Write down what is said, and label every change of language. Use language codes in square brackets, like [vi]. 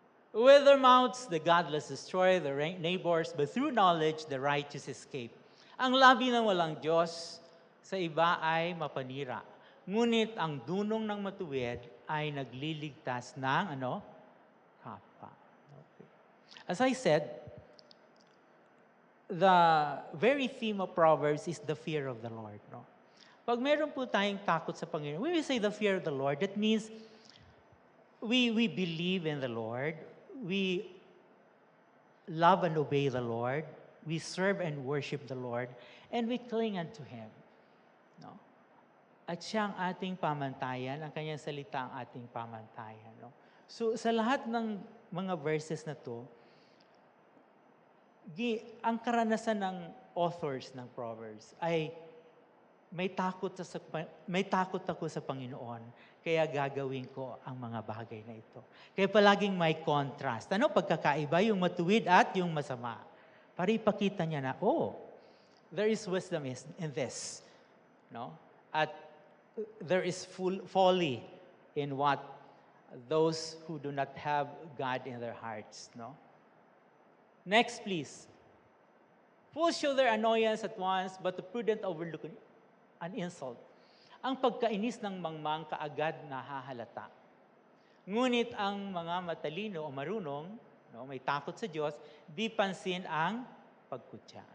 [en] With their mouths, the godless destroy their neighbors, but through knowledge, the righteous escape. [tl] Ang labi ng walang Diyos sa iba ay mapanira. Ngunit ang dunong ng matuwid ay nagliligtas ng kapwa. Okay. [en] As I said, the very theme of Proverbs is the fear of the Lord. No? [tl] Pag meron po tayong takot sa Panginoon, [en] when we say the fear of the Lord, that means we believe in the Lord. We love and obey the Lord. We serve and worship the Lord. And we cling unto Him. No? [tl] At siya ang ating pamantayan, ang kanyang salita ang ating pamantayan. No? So sa lahat ng mga verses na to, ang karanasan ng authors ng Proverbs ay may takot ako sa Panginoon, kaya gagawin ko ang mga bagay na ito. Kaya palaging may contrast. Ano pagkakaiba? Yung matuwid at yung masama. Para ipakita niya na, [en] there is wisdom in this. No? At there is folly in what those who do not have God in their hearts. No? Next, please. Fools show their annoyance at once, but the prudent overlook an insult. [tl] Ang pagkainis ng mangmang kaagad nahahalata. Ngunit ang mga matalino o marunong, no, may takot sa Diyos, di pansin ang pagkutya.